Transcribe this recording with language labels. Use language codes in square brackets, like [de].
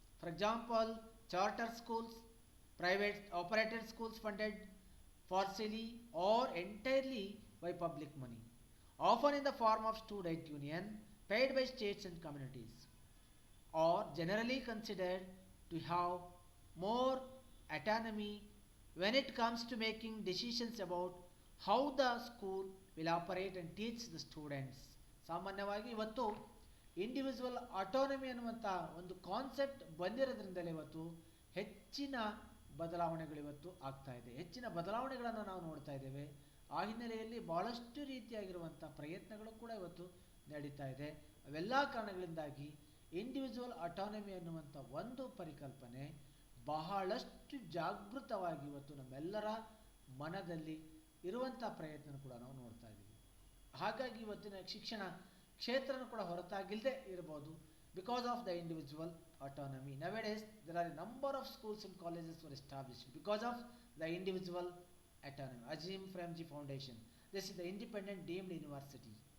[en] For example, charter schools, private operated schools funded partially or entirely by public money, often in the form of student union paid by states and communities, are generally considered to have more autonomy when it comes to making decisions about how the school will operate and teach the students. [kn] ಸಾಮಾನ್ಯವಾಗಿ ಇವತ್ತು individual autonomy ಅನ್ನುವಂಥ ಒಂದು concept ಬಂದಿರೋದ್ರಿಂದಲೇ ಇವತ್ತು ಹೆಚ್ಚಿನ ಬದಲಾವಣೆಗಳು ಇವತ್ತು ಆಗ್ತಾ ಇದೆ, ಹೆಚ್ಚಿನ ಬದಲಾವಣೆಗಳನ್ನು ನಾವು ನೋಡ್ತಾ ಇದ್ದೇವೆ. ಆ ಹಿನ್ನೆಲೆಯಲ್ಲಿ ಭಾಳಷ್ಟು ರೀತಿಯಾಗಿರುವಂಥ ಪ್ರಯತ್ನಗಳು ಕೂಡ ಇವತ್ತು ನಡೀತಾ ಇದೆ. ಅವೆಲ್ಲ ಕಾರಣಗಳಿಂದಾಗಿ ಇಂಡಿವಿಜುವಲ್ ಆಟೋನಮಿ ಅನ್ನುವಂಥ ಒಂದು ಪರಿಕಲ್ಪನೆ ಬಹಳಷ್ಟು ಜಾಗೃತವಾಗಿ ಇವತ್ತು ನಮ್ಮೆಲ್ಲರ ಮನದಲ್ಲಿ ಇರುವಂಥ ಪ್ರಯತ್ನ ಕೂಡ ನಾವು ನೋಡ್ತಾ ಇದ್ದೀವಿ. ಹಾಗಾಗಿ ಇವತ್ತಿನ ಶಿಕ್ಷಣ ಕ್ಷೇತ್ರನೂ ಕೂಡ ಹೊರತಾಗಿಲ್ಲದೆ ಇರಬಹುದು [en] Because of the individual autonomy. Nowadays there are a number of schools and colleges were established because of the individual autonomy. Azim Premji Foundation, this is the independent deemed university.